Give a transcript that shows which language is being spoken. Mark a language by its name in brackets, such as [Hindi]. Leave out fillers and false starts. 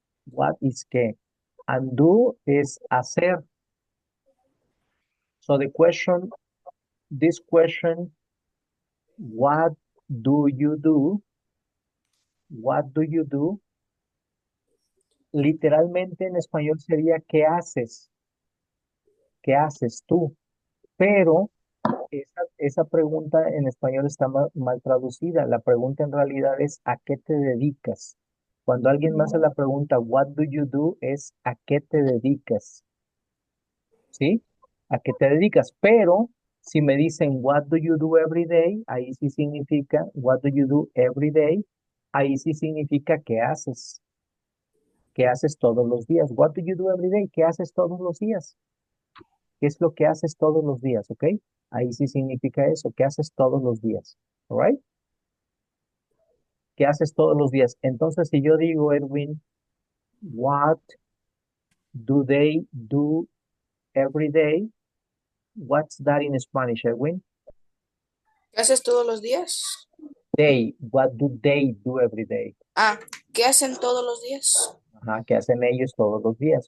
[English] What is qué? And do is hacer. So the question this question, what do you do? What do you do? [Spanish] Literalmente en español sería ¿qué haces? ¿Qué haces tú? Pero esa pregunta en español está mal traducida. La pregunta en realidad es ¿a qué te dedicas? Cuando alguien me hace la pregunta [English] what do you do [Spanish] es ¿a qué te dedicas? ¿Sí? ¿A qué te dedicas? Pero si me dicen [English] what do you do every day, [Spanish] ahí sí significa [English] what do you do every day, [Spanish] ahí sí significa ¿qué haces? ¿Qué haces todos los días? [English] What do you do every day? [Spanish] ¿Qué haces todos los días? ¿Qué es lo que haces todos los días? ¿Ok? Ahí sí significa eso, ¿qué haces todos los días? Alright? ¿Qué haces todos los días? Entonces, si yo digo, [English] Edwin, what do they do every day? What's that in Spanish, Edwin? [Spanish] ¿Qué haces todos los días? [English] They, what do they do every day? [Spanish] Ah, ¿qué hacen todos los días? Ajá, ¿qué hacen ellos todos los días?